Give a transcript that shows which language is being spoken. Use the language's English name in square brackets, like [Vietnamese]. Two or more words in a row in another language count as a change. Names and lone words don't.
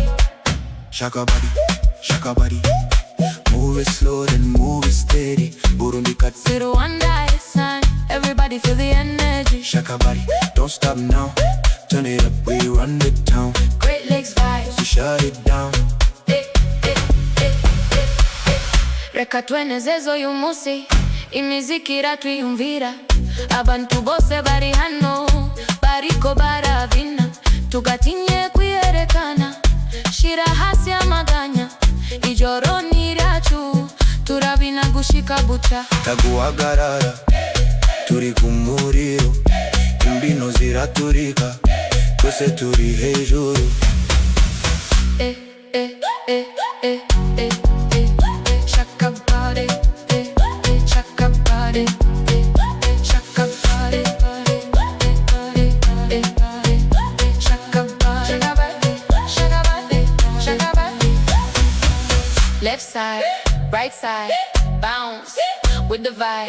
[English] Shaka body, shaka body. Move it slow, then move it steady. Burundi cut. Rwanda is sun. Everybody feel the energy. Shaka body, don't stop now. Turn it up, we run the town. Great Lakes vibes. So shut it down. [Rundi] Reka twenezezo yumusi imiziki iratwiyumvira abantu bose bari hano bariko baravina tugatinye kwiyerekana shira hasi amaganya ijoro ni ryacu turabina gushika buca Taguhagarara turi ku muriro imbyino ziraturika twese turi hejuru. [English] Shaka Body, Shaka Body, Shaka Body, Shaka Body, Shaka Body, Shaka Body. Left side, right side, bounce with the vibe.